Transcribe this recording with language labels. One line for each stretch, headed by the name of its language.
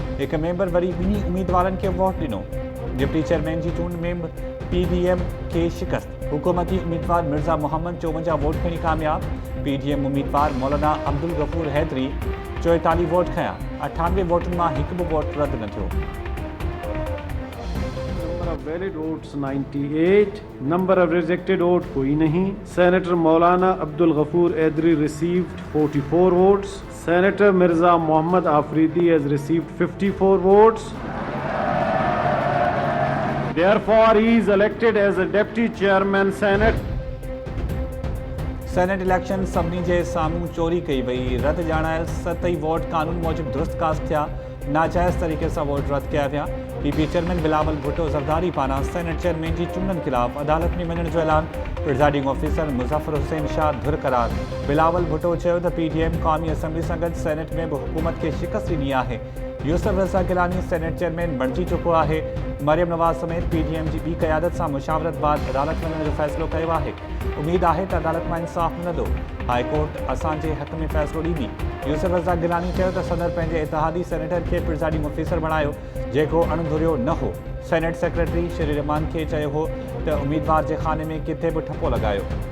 Sindhi: हिकु मेंबर वरी ॿिन्ही उम्मीदवारनि खे वोट ॾिनो. डिप्टी चेयरमैन जी चूंड में PDM खे शिकस्त. हुकूमती उम्मीदवार मिर्ज़ा मोहम्मद 54 वोट खणी कामयाब. PDM उम्मीदवार मौलाना अब्दुल गफूर हैदरी 44 वोट खया. 98 वोटनि मां हिकु बि वोट रद्द न थियो.
English: Valid votes 98. Number of rejected vote
Hindi: कोई नहीं.
English: Senator Maulana Abdul Ghafoor Edri received 44 votes. Senator Mirza Mohammad Afridi has received 54 votes. Therefore, he is elected as a deputy chairman Senate.
Sindhi: Senate election सभिनी जे साम्हूं चोरी कई वई. रद्द ॼाणायल 7 vote कानून मूजिबि दुरुस्त कास्ट थिया. नाजाइज़ तरीक़े सां वोट रद्द कया विया. PP चेयरमैन बिलावल भुट्टो ज़रदारी पारां सेनेट चेयरमैन जी चूंडनि ख़िलाफ़ अदालत में वञण जो ऐलान. प्रिज़ाइडिंग ऑफिसर मुज़फ़र हुसैन शाह धुर करार. बिलावल भुट्टो चयो त PDM क़ौमी असम्बली सां गॾु सेनेट में बि हुकूमत खे शिकस्त ॾिनी आहे. यूसुफ रज़ा गिलानी सेनेट चेयरमैन बणिजी चुको आहे. मरियम नवाज़ समेत PDM जी ॿी क़यादत सां मुशावरत बाद अदालत वञण जो फ़ैसिलो कयो आहे. उमेद आहे त अदालत मां इंसाफ़ मिलंदो. हाई कोर्ट असांजे हक़ में फ़ैसिलो ॾींदी. यूसुफ रज़ा गिलानी चयो त सदर पंहिंजे इतिहादी सेनेटर खे प्रिज़ाइडिंग ऑफिसर बणायो जेको अणधुरियो न हो. सेनेट सेक्रेटरी श्री रहमान खे चयो हो त उम्मीदवार जे खाने में किथे बि ठपो लॻायो.